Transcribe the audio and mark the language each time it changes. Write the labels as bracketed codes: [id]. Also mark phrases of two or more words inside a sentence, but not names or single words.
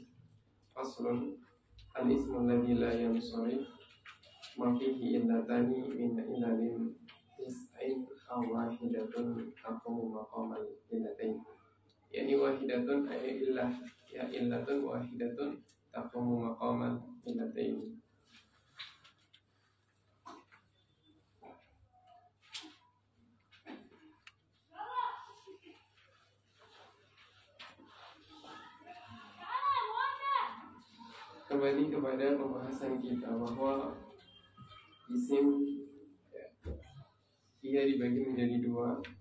[ar] فصل الاسم الذي لا ينصرف ما فيه علتان من علل تسع أو واحدة تقوم مقام العلتين. يعني واحدة أي علة, يا علة واحدة تقوم مقام العلتين. [id] Kembali kepada pembahasan kita bahwa isim ia dibagi menjadi dua.